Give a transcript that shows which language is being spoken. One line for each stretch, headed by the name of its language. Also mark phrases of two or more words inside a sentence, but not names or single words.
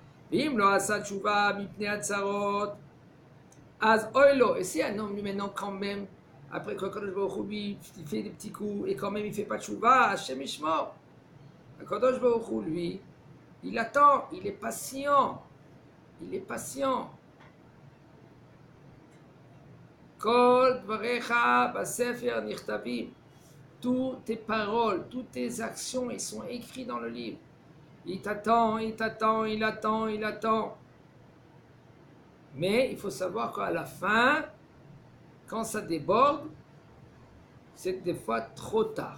French: Et si un homme lui maintenant quand même, après que
Hebrew: קדוש ברוך הוא
French: lui il fait des petits coups et quand même il fait pas de tchouva,
Hebrew: השם ישמור. קדוש ברוך הוא
French: lui, il attend, il est patient.
Hebrew: כל דבריך בספר נכתבים.
French: Toutes tes paroles, toutes tes actions, ils sont écrits dans le livre. Il attend. Mais il faut savoir qu'à la fin, quand ça déborde, c'est des fois trop tard.